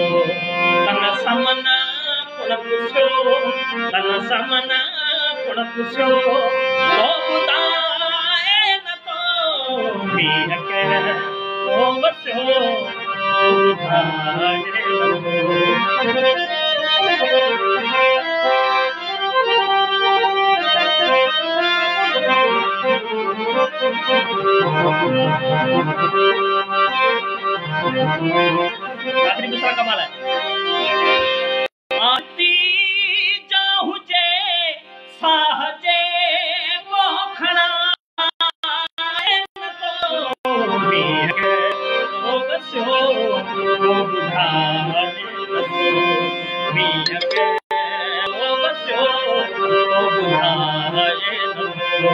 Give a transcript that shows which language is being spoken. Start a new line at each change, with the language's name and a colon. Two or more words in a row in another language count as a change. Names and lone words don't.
Sindhi: तन समन कुण पुछियो, तन समन कुण पुछियो, को ॿुधाए नथो मींहं कहिड़ो वठियो, को ॿुधाए नथो।
Hindi: आखिरी दूसरा कमाल है।
Sindhi: आती जा हुजे साह जे पोखणा, नथो मींहं कहिड़ो वठियो, को ॿुधाए नथो मींहं कहिड़ो वठियो, को ॿुधाए नथो।